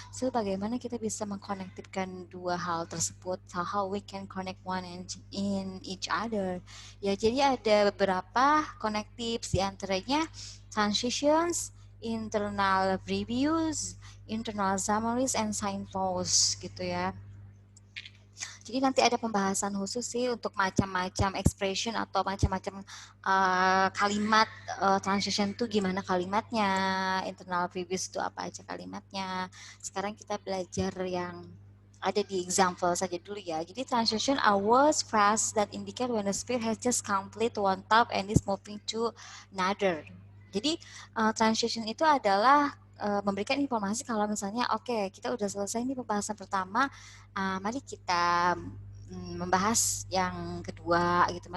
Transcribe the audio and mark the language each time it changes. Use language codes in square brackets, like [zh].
[id] So bagaimana kita bisa mengkonektifkan dua hal tersebut? [en] So how we can connect one in each other? [id] Ya, jadi ada beberapa connectives, di antaranya transitions, internal reviews, internal summaries, and signposts gitu ya. Jadi nanti ada pembahasan khusus sih untuk macam-macam expression atau macam-macam kalimat transition itu gimana kalimatnya, internal previous itu apa aja kalimatnya. Sekarang kita belajar yang ada di example saja dulu ya. [en] Jadi transition are words, phrase that indicate when a speech has just complete one task and is moving to another. [id] Jadi transition itu adalah memberikan informasi kalau misalnya oke, kita udah selesai nih pembahasan pertama, mari kita membahas yang kedua gitu.